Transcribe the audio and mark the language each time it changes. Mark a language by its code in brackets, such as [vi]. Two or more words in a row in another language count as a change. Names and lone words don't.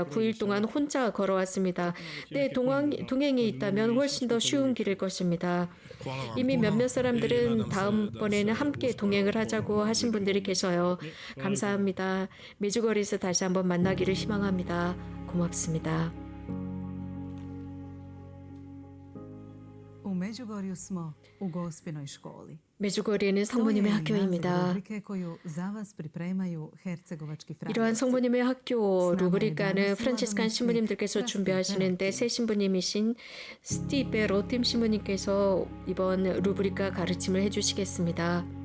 [ko] 9일 동안 혼자 걸어왔습니다. 네, 동행이 있다면 훨씬 더 쉬운 길일 것입니다. 이미 몇몇 사람들은 다음번에는 함께 동행을 하자고 하신 분들이 계셔요. 감사합니다. 메주거리에서 다시 한번 만나기를 희망합니다. 고맙습니다. [hr] U Međugorju smo u Gospinoj školi. [ko] 메주거리에는 성모님의 학교입니다. 이러한 성모님의 학교 루브리카는 프란치스칸 신부님들께서 준비하시는데 새 신부님이신 스티베 로팀 신부님께서 이번 루브리카 가르침을 해주시겠습니다.